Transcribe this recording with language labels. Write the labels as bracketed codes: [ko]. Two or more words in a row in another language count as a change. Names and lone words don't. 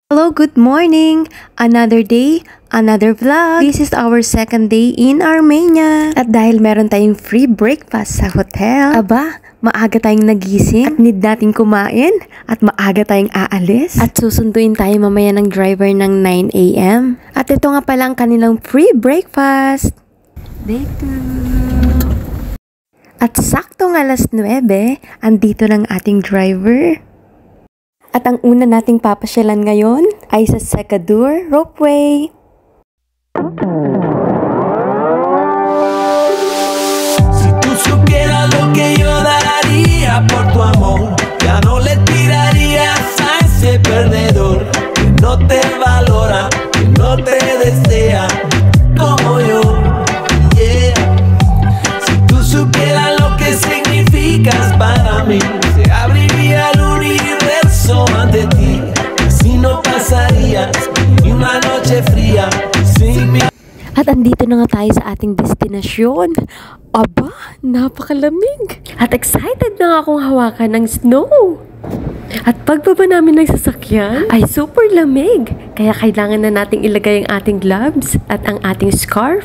[en] Hello, good morning! Another day, another vlog. This is our second day in Armenia. [tl] At dahil meron tayong [en] free breakfast [tl] sa hotel, maaga tayong nagising at need nating kumain at maaga tayong aalis. At susunduin tayo mamaya ng driver ng 9 a.m. At ito nga pala ang kanilang [en] free breakfast. Day 2. [tl] At saktong alas 9, andito ng ating driver. At ang una nating papasyalan ngayon ay sa Secadur Ropeway. [es] Si tú supieras lo que yo daría por tu amor, ya no le tirarías a ese perdedor que no te valora, que no te desea como yo. [en] Yeah. [es] Si tú supieras lo que significas para mí, se abriría el universo ante ti, así no pasarías ni una noche fría sin mí. [tl] At andito na nga tayo sa ating destinasyon. Aba, napakalamig. At excited na nga akong hawakan ng snow. At pagbaba namin ng sasakyan ay super lamig. Kaya kailangan na nating ilagay ang ating gloves at ang ating scarf.